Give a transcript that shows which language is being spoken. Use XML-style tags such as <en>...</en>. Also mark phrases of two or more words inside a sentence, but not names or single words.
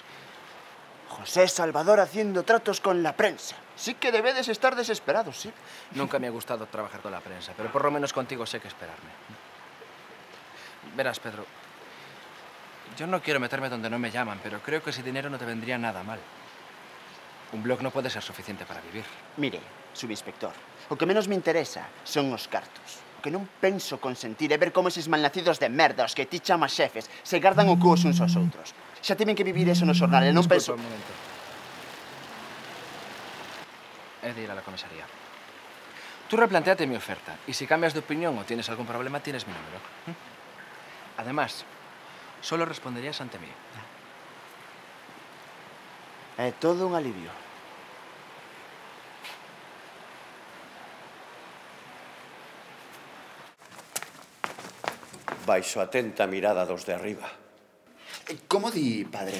<es>José Salvador haciendo tratos con la prensa.</es> <gl>Sí que debedes estar desesperados, sí.</gl> <es>Nunca me ha gustado trabajar con la prensa, pero por lo menos contigo sé qué esperarme. Verás, Pedro, yo no quiero meterme donde no me llaman, pero creo que ese dinero no te vendría nada mal.</es> <gl>Un blog no pode ser suficiente para vivir. Mire, subinspector, o que menos me interesa son os cartos. O que non penso consentir é ver como eses malnacidos de merda, os que ti chamas xefes, se gardan o cu os uns aos outros. Xa tiven que vivir eso no xornal e non penso... Un momento.</gl> <es>He de ir a la comisaría. Tú replantéate mi oferta y si cambias de opinión o tienes algún problema, tienes mi número. Además, solo responderías ante mí.</es> <gl>É todo un alivio. Baixo a atenta mirada dos de arriba. Como di, padre?</gl>